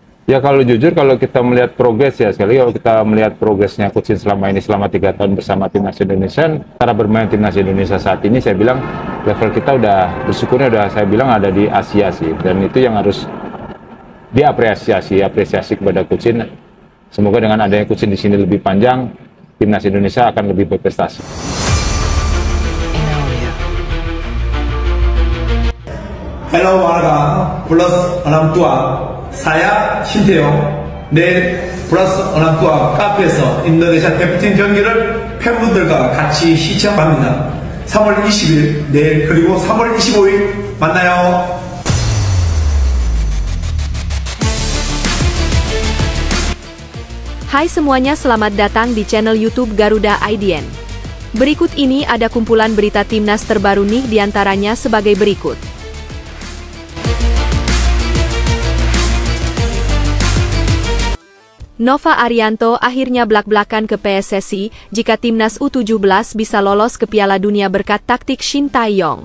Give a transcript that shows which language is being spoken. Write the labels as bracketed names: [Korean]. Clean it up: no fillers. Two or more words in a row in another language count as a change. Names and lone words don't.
[Indonesian] Ya kalau jujur, kalau kita melihat progres ya, sekali kalau kita melihat progresnya Coach Shin selama ini, selama 3 tahun bersama Timnas Indonesia, cara bermain Timnas Indonesia saat ini saya bilang level kita udah, bersyukurnya udah saya bilang ada di Asia sih, dan itu yang harus apresiasi kepada Coach Shin. Semoga dengan adanya Coach Shin di sini lebih panjang, Timnas Indonesia akan lebih berprestasi. Hello warga plus 62 saya [Korean] 신태용 내일 플러스 62 카페에서 인도네시아 대표팀 경기를 팬분들과 같이 시청합니다. 3월 20일 내일 그리고 3월 25일 만나요. [Indonesian] Hai semuanya, selamat datang di channel YouTube Garuda IDN. Berikut ini ada kumpulan berita timnas terbaru nih, diantaranya sebagai berikut. Nova Arianto akhirnya blak-blakan ke PSSI jika timnas U17 bisa lolos ke Piala Dunia berkat taktik Shin Tae-yong.